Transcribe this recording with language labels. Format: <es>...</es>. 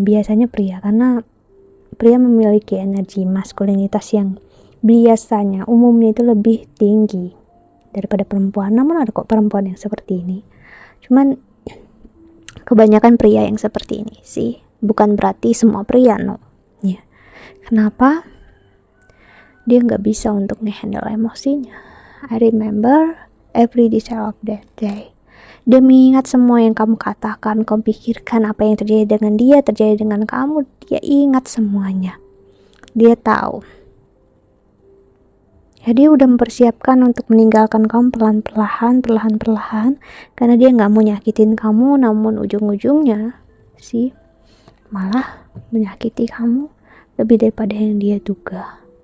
<id>Biasanya pria, karena pria memiliki energi maskulinitas yang biasanya umumnya itu lebih tinggi daripada perempuan. Namun ada kok perempuan yang seperti ini. Cuman kebanyakan pria yang seperti ini sih. Bukan berarti semua pria, no. Ya. Kenapa? Dia nggak bisa untuk ngehandle emosinya.</id> <en>I remember every detail of that day.</en> <id>Dia mengingat semua yang kamu katakan, kamu pikirkan, apa yang terjadi dengan dia, terjadi dengan kamu. Dia ingat semuanya. Dia tahu. Ya, dia udah mempersiapkan untuk meninggalkan kamu perlahan-lahan, karena dia nggak mau nyakitin kamu, namun ujung-ujungnya sih malah menyakiti kamu lebih daripada yang dia duga.</id>